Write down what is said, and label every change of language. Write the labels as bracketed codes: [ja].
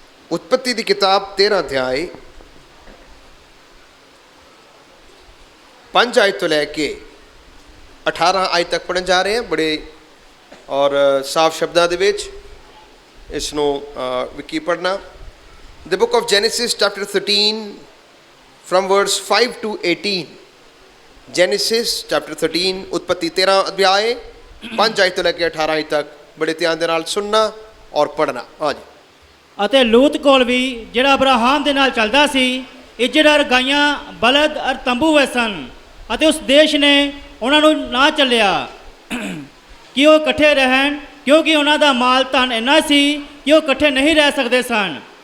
[pa] ਉਤਪਤੀ ਦੀ ਕਿਤਾਬ 13 ਅਧਿਆਇ 5 ਆਇਤ ਤੋਂ ਲੈ ਕੇ 18 ਆਇਤ ਤੱਕ ਪੜ੍ਹਨ ਜਾ ਰਹੇ ਹਾਂ। ਬੜੇ ਔਰ ਸਾਫ ਸ਼ਬਦਾਂ ਦੇ ਵਿੱਚ ਇਸ ਨੂੰ ਕੀ ਪੜ੍ਹਨਾ। [en] The book of Genesis chapter 13 from verse 5 to 18. Genesis chapter 13, [pa] ਉਤਪਤੀ 13 ਅਧਿਆਇ 5 ਆਇਤ ਤੋਂ ਲੈ ਕੇ 18 ਆਇਤ ਤੱਕ ਬੜੇ ਧਿਆਨ ਦੇ ਨਾਲ ਸੁਣਨਾ ਔਰ ਪੜ੍ਹਨਾ। ਹਾਂਜੀ। ਅਤੇ ਲੂਤ ਕੋਲ ਵੀ ਜਿਹੜਾ ਅਬਰਾਹਾਮ ਦੇ ਨਾਲ ਚੱਲਦਾ ਸੀ, ਇੱਜੜ ਅਰ ਗਾਈਆਂ, ਬਲਦ ਅਰ ਤੰਬੂ ਹੋਏ ਸਨ, ਅਤੇ ਉਸ ਦੇਸ਼ ਨੇ ਉਹਨਾਂ ਨੂੰ ਨਾ ਚੱਲਿਆ ਕਿ ਉਹ ਇਕੱਠੇ ਰਹਿਣ, ਕਿਉਂਕਿ ਉਹਨਾਂ ਦਾ ਮਾਲ ਧਨ ਇੰਨਾ ਸੀ ਕਿ ਉਹ ਇਕੱਠੇ ਨਹੀਂ ਰਹਿ ਸਕਦੇ ਸਨ।